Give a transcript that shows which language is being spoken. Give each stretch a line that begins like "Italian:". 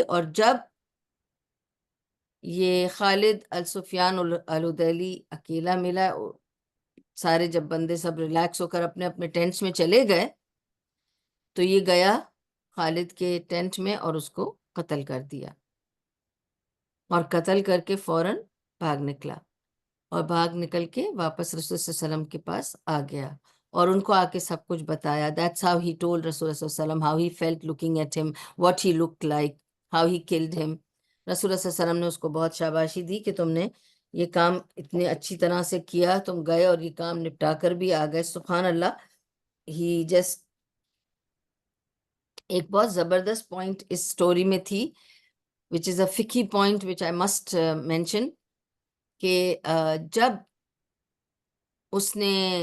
Urdu: اور جب یہ خالد السفیان الہذیلی اکیلا ملا, سارے جب بندے سب ریلیکس ہو کر اپنے اپنے ٹینٹس میں چلے گئے, تو یہ گیا خالد کے ٹینٹ میں اور اس کو قتل کر دیا, اور قتل کر کے فوراً بھاگ نکلا, اور بھاگ نکل کے واپس رسول صلی اللہ علیہ وسلم کے پاس آ گیا, اور ان کو آ کے سب کچھ بتایا.
English: That's how he told رسول صلی اللہ علیہ وسلم how he felt looking at him, what he looked like, how he killed him.
Urdu: رسول اللہ صلی اللہ علیہ وسلم نے اس کو بہت شاباشی دی کہ تم نے یہ کام اتنے اچھی طرح سے کیا, تم گئے اور یہ کام نپٹا کر بھی آ گئے. سبحان اللہ.
English: ہی جسٹ
Urdu: ایک بہت زبردست پوائنٹ اس سٹوری میں تھی,
English: which is a ficky point which I must mention,
Urdu: کہ جب اس نے